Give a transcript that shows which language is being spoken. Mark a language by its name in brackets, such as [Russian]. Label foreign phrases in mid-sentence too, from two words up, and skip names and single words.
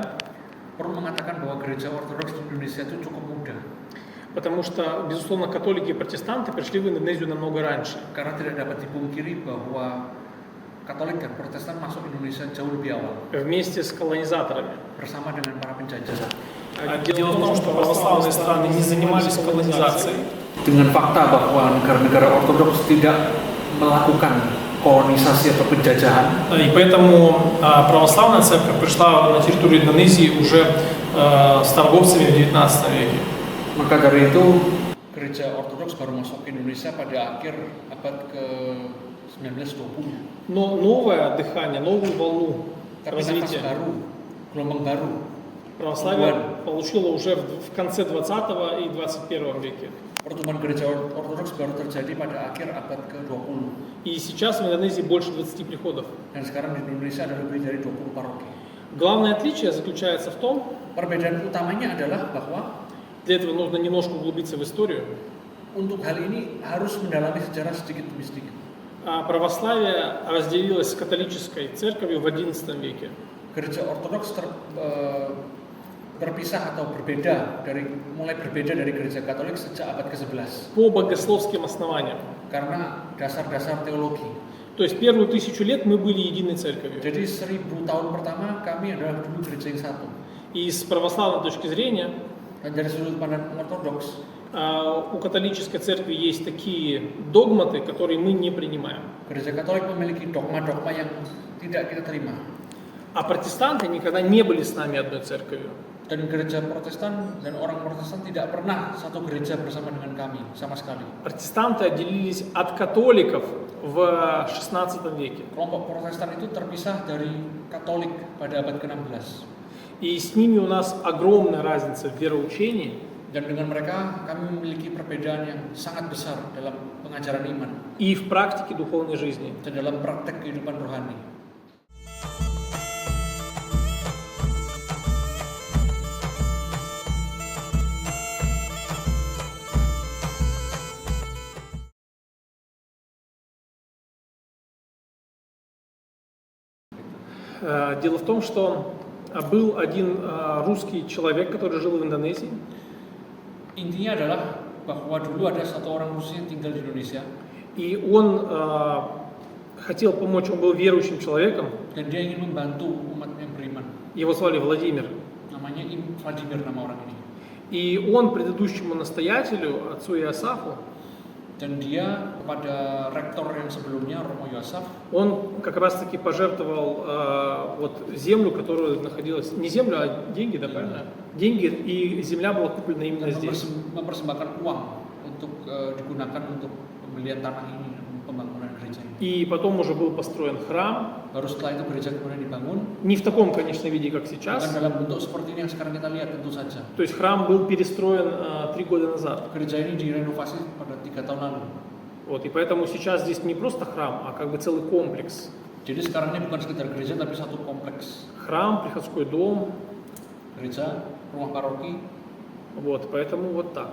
[Indonesian] Perlu mengatakan bahwa gereja ortodoks di Indonesia itu cukup muda, [Russian] потому что, безусловно, католики и протестанты пришли в Индонезию намного раньше. [Indonesian] karena tidak dapat dipungkiri bahwa Katolik dan Protestan masuk Indonesia jauh lebih awal, [Russian] Вместе с колонизаторами. [Indonesian] bersama dengan para penjajah. [Russian] Дело в том, что православные страны не занимались колонизацией, [Indonesian] Dengan fakta bahwa negara-negara ortodoks tidak melakukan kolonisasi atau penjajahan, [Russian] и поэтому православная церковь пришла на территорию Индонезии уже с торговцами в XIX веке. [Indonesian] maka dari itu gereja ortodoks baru masuk ke Indonesia pada akhir abad ke-19-20. [Russian] Но новое дыхание, новую волну [Indonesian] Tapi nafas [Russian] развития [Indonesian] baru, gelombang baru, [Russian] православие получило уже в конце 20 и 21 веке. [Indonesian] pertumbuhan gereja ortodoks baru terjadi pada akhir abad ke-20. [Russian] И сейчас в Индонезии больше 20 приходов. [Indonesian] Dan sekarang di Indonesia ada lebih dari 20 paroki. [Russian] Главное отличие заключается в том, [Indonesian] Perbedaan utamanya adalah bahwa [Russian] для этого нужно немножко углубиться в историю, [Indonesian] untuk hal ini harus mendalami sejarah sedikit demi sedikit. [Russian] православие разделилось с католической церковью в XI веке. [Indonesian] Gereja ortodoks berpisah atau mulai berbeda dari gereja Katolik sejak abad ke-11 [Russian] По богословским основаниям. [Indonesian] karena dasar-dasar teologi. [Russian] То есть первую 1000 лет мы были единой церковью. [Indonesian] Jadi 1000 tahun pertama kami adalah dulu gereja yang satu. [Russian] И с православной точки зрения [Indonesian] Dan dari sudut pandang ortodoks, [Russian] у католической церкви есть такие догматы, которые мы не принимаем. [Indonesian] gereja Katolik memiliki dogma-dogma yang tidak kita terima. [Russian] А протестанты никогда не были с нами одной церковью. [Indonesian] Dan gereja Protestan dan orang Protestan tidak pernah satu gereja bersama dengan kami sama sekali. [Russian] Протестанты отделились от католиков в XVI веке. [Indonesian] Kelompok Protestan itu terpisah dari Katolik pada abad ke-16. [Russian] И с ними у нас огромная разница в вероучении [Indonesian] Dan dengan mereka kami memiliki perbedaan yang sangat besar dalam pengajaran iman [Russian] и в практике духовной жизни. [Indonesian] dan dalam praktek kehidupan rohani. [Russian] Дело в том, что был один русский человек, который жил в Индонезии. [Indonesian] Intinya adalah bahwa dulu ada satu orang Rusia yang tinggal di Indonesia [Russian] И он хотел помочь, он был верующим человеком. [Indonesian] dan dia ingin membantu umat yang beriman. [Russian] Его звали Владимир. [Indonesian] Namanya Vladimir nama orang ini. [Russian] И он предыдущему настоятелю, отцу Иосафу, [Indonesian] Dan dia kepada rektor yang sebelumnya, Romo Yosef, [Russian] он как раз-таки пожертвовал вот землю, которая находилась, не землю, а деньги, да, правильно? Деньги, и земля была куплена именно [Indonesian] dan [Russian] здесь. [Indonesian] mempersembahkan uang untuk digunakan untuk pembelian tanah ini, pembangunan gereja ini. [Russian] И потом уже был построен храм, [Indonesian] Baru setelah itu gereja kemudian dibangun, [Russian] не в таком, конечно, виде, как [Indonesian] bukan [Russian] сейчас. [Indonesian] dalam bentuk seperti ini yang sekarang kita lihat tentu saja. [Russian] То есть храм был перестроен 3 года назад. [Indonesian] Gereja ini direnovasi pada 3 tahun lalu. [Russian] Вот, и поэтому сейчас здесь не просто храм, а как бы целый комплекс. [Indonesian] Jadi sekarang ini bukan sekedar gereja tapi satu kompleks. [Russian] Храм, приходской дом, [Indonesian] Gereja, rumah paroki, [Russian] вот, поэтому вот так.